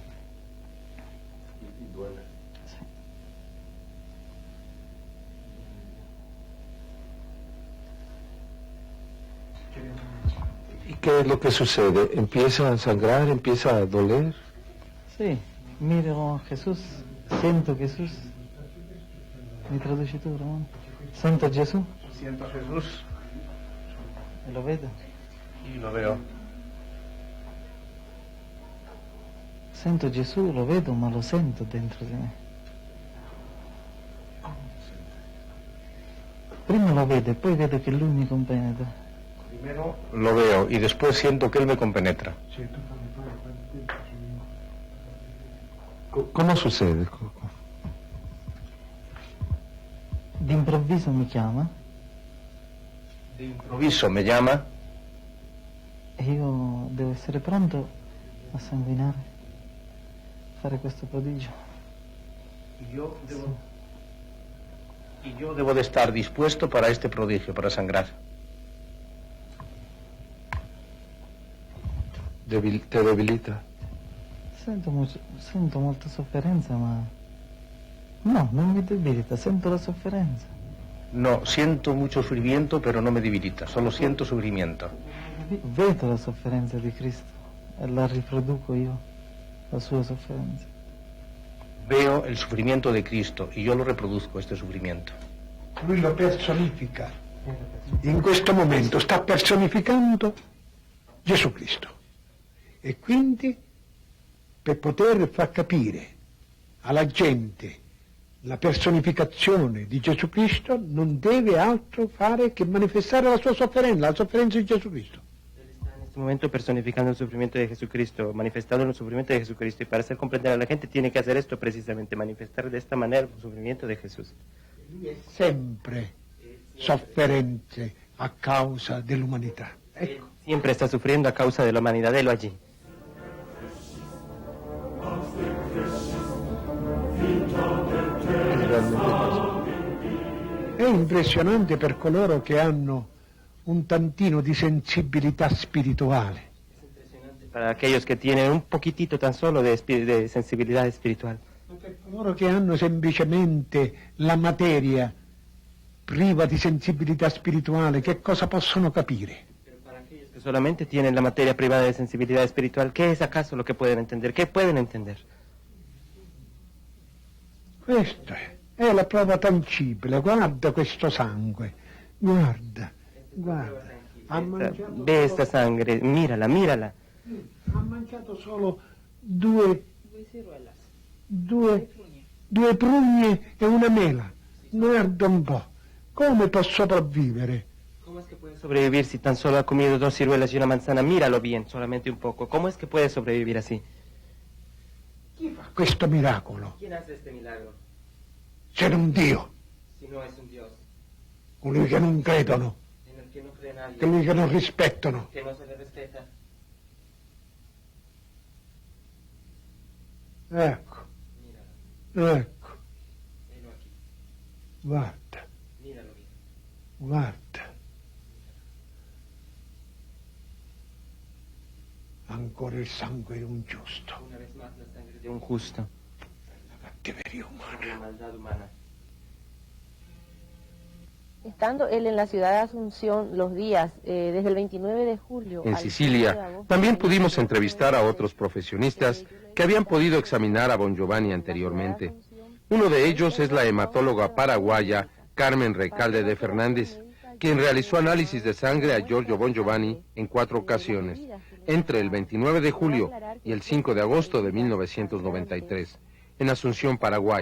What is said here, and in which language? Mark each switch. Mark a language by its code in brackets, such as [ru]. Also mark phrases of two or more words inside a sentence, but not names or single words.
[es] ¿Y duele? Sí. ¿Y qué es lo que sucede? ¿Empieza a sangrar? ¿Empieza a doler? Sí, miro a Jesús, siento Jesús. [it] Mi traduci tu, Ramón. [es] Siento a Jesús. Siento a Jesús. [it] E lo vedo. [es] Y lo veo. [it] Sento Gesù, lo vedo, ma lo sento dentro di me. Prima lo vedo e poi vedo che lui mi compenetra. [es] Primero lo veo y después siento que él me compenetra. ¿Cómo sucede? [it] D'improvviso mi chiama. [es] De improviso me llama. [it] E io devo essere pronto a sanguinare, fare questo prodigio. [es] Y yo debo de estar dispuesto para este prodigio, para sangrar. ¿Te debilita? [it] Sento molta sofferenza, ma no, non mi debilita, sento la sofferenza. [es] No, siento mucho sufrimiento, pero no me debilita, solo siento sufrimiento. [it] Vedo la sofferenza di Cristo e la riproduco io, la sua sofferenza. [es] Veo el sufrimiento de Cristo y yo lo reproduzco, este sufrimiento. [it] Lui lo personifica. In questo momento sta personificando Gesù Cristo. E quindi, per poter far capire alla gente la personificazione di Gesù Cristo, non deve altro fare che manifestare la sua sofferenza, la sofferenza di Gesù Cristo. [es] En este momento personificando el sufrimiento de Jesucristo, manifestando el sufrimiento de Jesucristo, y para hacer comprender a la gente tiene que hacer esto precisamente, manifestar de esta manera el sufrimiento de Jesús. [it] Lui è sempre sofferente a causa dell'umanità. Ecco. [es] Siempre está sufriendo a causa de la humanidad, de lo allí. [it] È impressionante per coloro che hanno un tantino di sensibilità spirituale. [es] Para aquellos que tienen un poquitito tan solo de sensibilidad espiritual. [it] Per coloro che hanno semplicemente la materia priva di sensibilità spirituale, che cosa possono capire? [es] Para aquellos que solamente tienen la materia privada de sensibilidad espiritual, ¿qué es acaso lo que pueden entender? ¿Qué pueden entender? [it] Questa è la prova tangibile, guarda questo sangue, guarda. [es] Ve esta sangre, mírala, mírala. [it] Ha mangiato solo due prugne e una mela. Guarda un po', Come può sopravvivere? [es] ¿Cómo es que puede sobrevivir si tan solo ha comido 2 ciruelas y una manzana? Míralo bien, solamente un poco. ¿Cómo es que puede sobrevivir así? [it] Chi fa questo miracolo? [es] ¿Quién hace este milagro? [it] Se non Dio, [es] Si no es un Dios, [it] colui che non credono, [es] en el que no cree nadie, [it] colui che non rispettano. [es] que no se le respeta. [it] Ecco, [es] Míralo, [it] ecco, [es] velo aquí, [it] guarda, [es] míralo bien. [it] guarda. Ancora il sangue di un giusto. [es] Una vez más la sangre de un justo. [it] La cattiveria umana. [es] La maldad humana. Estando él en la ciudad de Asunción los días desde el 29 de julio... En al 15 de Sicilia, agosto, también pudimos entrevistar a otros profesionistas que habían podido examinar a Bon Giovanni anteriormente. Uno de ellos es la hematóloga paraguaya Carmen Recalde de Fernández, quien realizó análisis de sangre a Giorgio Bon Giovanni en 4 ocasiones, entre el 29 de julio y el 5 de agosto de 1993, en Asunción, Paraguay.